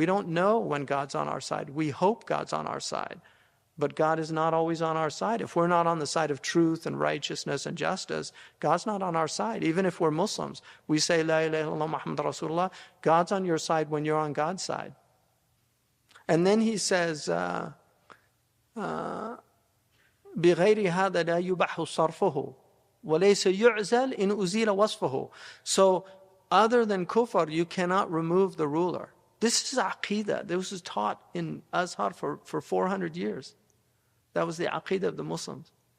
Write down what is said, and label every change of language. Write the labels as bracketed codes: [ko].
[en] We don't know when God's on our side. We hope God's on our side. But God is not always on our side. If we're not on the side of truth and righteousness and justice, God's not on our side. Even if we're Muslims, we say, [ar] La ilaha illallah Muhammad Rasulullah, [en] God's on your side when you're on God's side. And then he says, [ar] بغير هذا لا يبح صرفه وليس يعزل إن أزيل وصفه. [en] So other than kufr, you cannot remove the ruler. This is aqidah. This was taught in Azhar for 400 years. That was the aqidah of the Muslims.